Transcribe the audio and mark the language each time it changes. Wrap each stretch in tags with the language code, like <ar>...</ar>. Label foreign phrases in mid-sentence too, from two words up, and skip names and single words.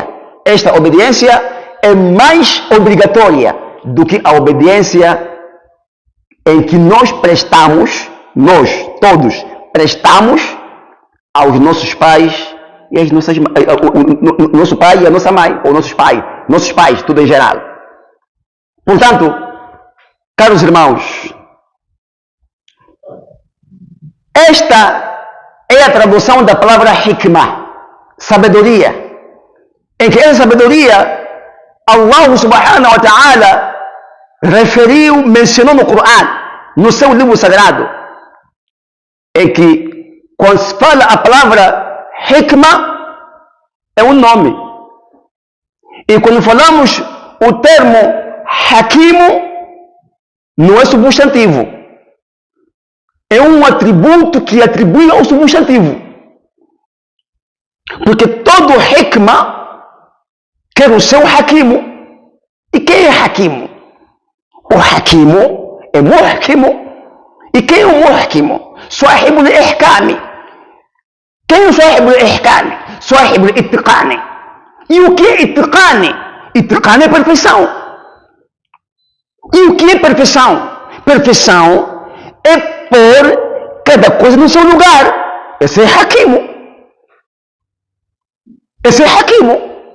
<pt>Esta obediência é mais obrigatória do que a obediência em que nós prestamos, nós todos prestamos aos nossos pais e às nossas nosso pai e a nossa mãe, ou nossos pais, tudo em geral. Portanto, caros irmãos, esta é a tradução da palavra hikmah, sabedoria, em que essa sabedoria</pt> <ar>الله سبحانه وتعالى</ar> <pt>referiu, mencionou no Corão, no seu livro sagrado, em que quando se fala a palavra hikmah, é um nome. E quando falamos o termo hakimo, não é substantivo. É um atributo que atribui ao substantivo. Porque todo hikmah quer o seu hakimo. E quem é hakimo? O hakimo é muhkimu. E quem é o muhkimu?</pt> <ar>صاحب الإحكام.</ar> <pt>Quem é o</pt> <ar>صاحب الإحكام? صاحب الإتقان.</ar> <pt>E o que é itqani? Itqani é perfeição. E o que é perfeição? Perfeição é pôr cada coisa no seu lugar. Esse é hakimo. Esse é hakimo.</pt>